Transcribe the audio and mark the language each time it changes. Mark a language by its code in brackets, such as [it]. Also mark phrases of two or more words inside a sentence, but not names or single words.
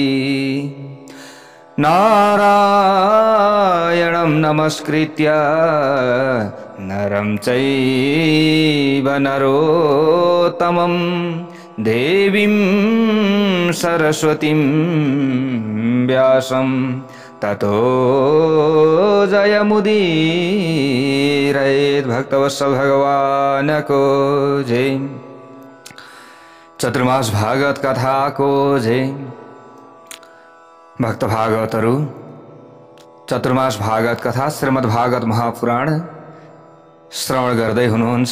[sa] नारायणं नमस्कृत्य नरं चैव नरोत्तमं देवीं सरस्वतीं व्यासं ततो जयमुदीरयेत्। [ne] भक्तवत्सल भगवान को जय। चतुर्मास भागवत कथा को जय। भक्त भागवतहरू चतुर्मास भागवत कथा श्रीमद् भागवत महापुराण श्रवण गर्दै हुनुहुन्छ।